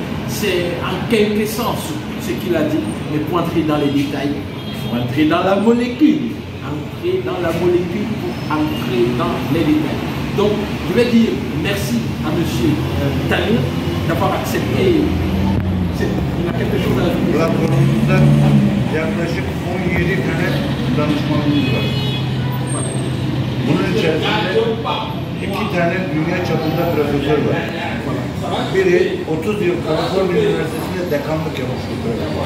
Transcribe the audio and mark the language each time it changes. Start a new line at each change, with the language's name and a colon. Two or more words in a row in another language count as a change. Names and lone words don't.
French: C'est en quelque sens ce qu'il a dit, mais pour entrer dans les détails, il faut entrer dans la molécule. Entrer dans la molécule pour entrer dans les détails. Donc, je vais dire merci à M. Tanir d'avoir accepté. Il y a quelque chose à ajouter.
Turkish: Raporumuzda yaklaşık 17 tane danışmanımız var. Bunun içerisinde 2 tane dünya çapında profesör var. Biri 30 yıl Kaliforniya Üniversitesi'nde dekanlık yapmış bir profesör.